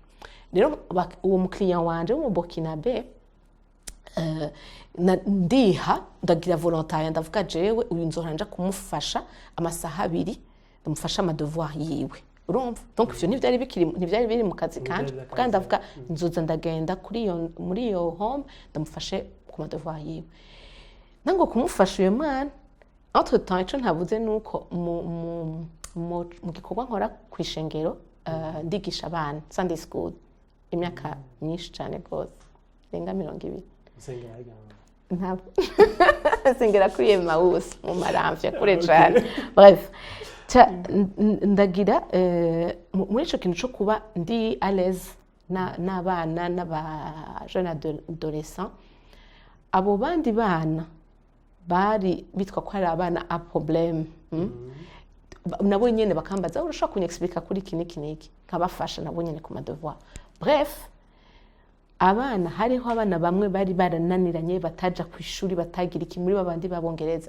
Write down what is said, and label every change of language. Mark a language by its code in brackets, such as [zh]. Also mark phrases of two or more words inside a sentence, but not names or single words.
[rn] Rero uwo mukiriya wanje wo mu Burkinabe ndiha ndagira volontaire, ndavuga jewe uyu nzohora nja kumufasha amasaha 2, ndamufasha ama devoir yiwe, urumva. Donc ivyo ntivyari biri mu kazi kanje, kandi ndavuga nzoza ndagenda muri iyo home ndamufashe ku ma devoir yiwe. Nango kumufasha uyo mwana, [fr] entre temps [rn] ico ntavuze nuko mu gikorwa nkora kwishengero ndigisha abana [en] Sunday school [rn] imyaka myinshi cyane gose, renga 20. Sengera kuri Emmaus mu Maramvya kure cyane. Bref, ndagira muri ico kintu cyo kuba ndi [fr] à l'aise [rn] n'abana n'aba [fr] jeune adolescent [rn] abo bandi bana bari bitwa ko ari abana a problème nabo nyene bakambaza urashaka kunyexplica kuri kiniki nkabafasha nabo nyene ku madevoir bref abana hariho abana bamwe bari barananiranye bataja ku ishuri batagira iki muri babandi babongereza